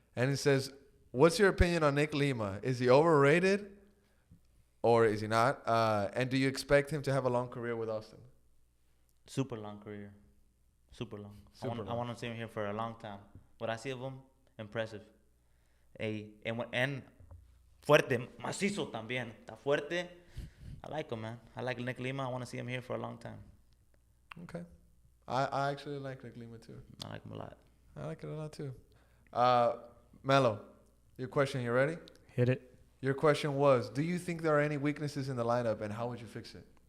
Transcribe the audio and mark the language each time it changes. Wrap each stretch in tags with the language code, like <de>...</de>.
<en>And he says, what's your opinion on Nick Lima? Is he overrated or is he not? And do you expect him to have a long career with Austin? Super long career. Super long. Super I want to see him here for a long time. What I see of him, impressive.</en> <es>And fuerte, macizo también. Está fuerte.</es> <en>I like him, man. I like Nick Lima. I want to see him here for a long time. Okay. I actually like Nick Lima too. I like him a lot. I like it a lot too. Mello, your question, you ready? Hit it. Your question was, do you think there are any weaknesses in the lineup and how would you fix it?</en>